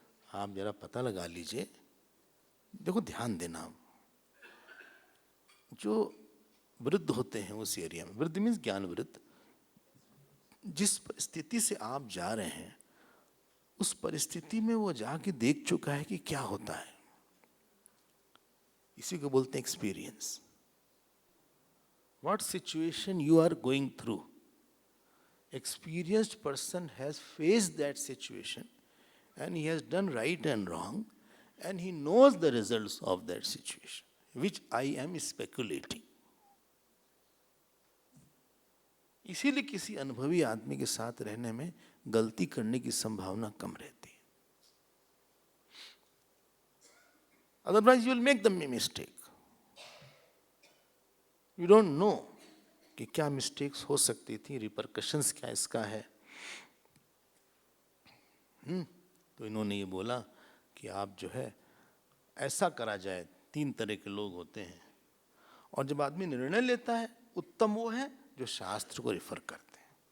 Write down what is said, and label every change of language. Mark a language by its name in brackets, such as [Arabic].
[Hindi] आप जरा पता लगा लीजिए। देखो ध्यान देना, जो वृद्ध होते हैं उस एरिया में, वृद्ध मीन्स ज्ञान वृद्ध, जिस स्थिति से आप जा रहे हैं उस परिस्थिति में वो जाके देख चुका है कि क्या होता है। इसी को बोलते हैं experience. [English] What situation you are going through, experienced person has faced that situation and he has done right and wrong and he knows the results of that situation, which I am speculating. [Hindi] इसीलिए किसी अनुभवी आदमी के साथ रहने में गलती करने की संभावना कम रहती है। [English] Otherwise you will make the mistake. You don't know [Hindi] कि क्या मिस्टेक्स हो सकती थी, रिपरकशंस क्या इसका है। तो इन्होंने ये बोला कि आप जो है ऐसा करा जाए। 3 तरह के लोग होते हैं, और जब आदमी निर्णय लेता है उत्तम वो है जो शास्त्र को रिफर करते हैं।